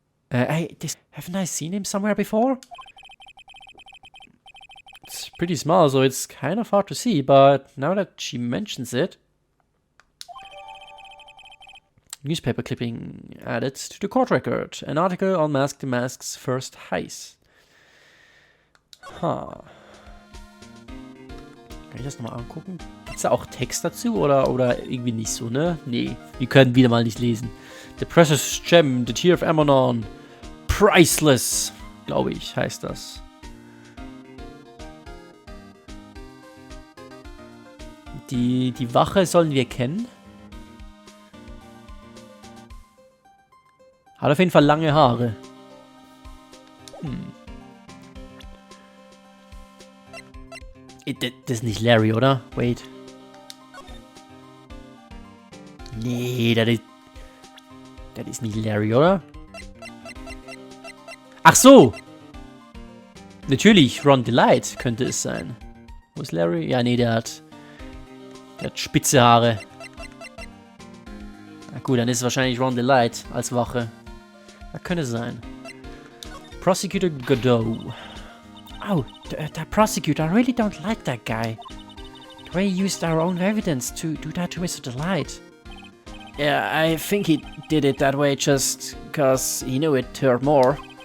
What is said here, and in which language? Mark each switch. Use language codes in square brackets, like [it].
[en] Haven't I seen him somewhere before? It's pretty small, so it's kind of hard to see, but now that she mentions it. Newspaper clipping added to the court record. An article on Mask the Mask's first heist. [de] Kann ich das nochmal angucken? Gibt's da auch Text dazu oder irgendwie nicht so, ne? Nee, wir können wieder mal nicht lesen. [en] The Precious Gem, The Tear of Amanon. Priceless, [de] glaube ich, heißt das. Die Wache sollen wir kennen. Hat auf jeden Fall lange Haare. Das ist nicht Larry, oder? [en] Wait. [de] Nee, das ist nicht Larry, oder? Ach so! Natürlich, Ron Delight könnte es sein. Wo ist Larry? Ja, nee, der hat spitze Haare. Na gut, dann ist es wahrscheinlich Ron Delight als Wache. Das könnte sein. Prosecutor Godot. [en] Oh, that prosecutor, I really don't like that guy. The way he used our own evidence to do that to Mr. Delight. Yeah, I think he did it that way just because he knew it hurt more.